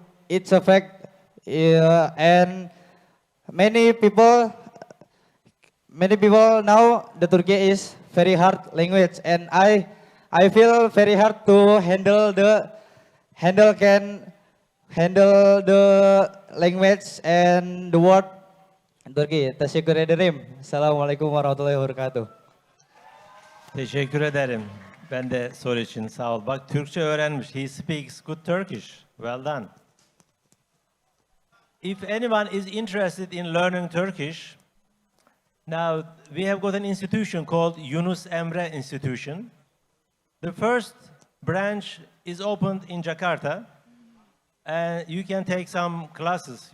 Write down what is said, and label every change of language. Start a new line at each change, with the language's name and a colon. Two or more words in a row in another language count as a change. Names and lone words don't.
English: It's a fact, and many people now the Turkey is very hard language, and I feel very hard to handle the language and the word Turkey.
Turkish: Teşekkür ederim.
Arabic: السلام عليكم ورحمة الله وبركاته.
Turkish: Teşekkür ederim. Ben de soru için sağ ol. Bak Türkçe öğrenmiş.
English: He speaks good Turkish. Well done. If anyone is interested in learning Turkish, now we have got an institution called Yunus Emre Institution. The first branch is opened in Jakarta, and you can take some classes.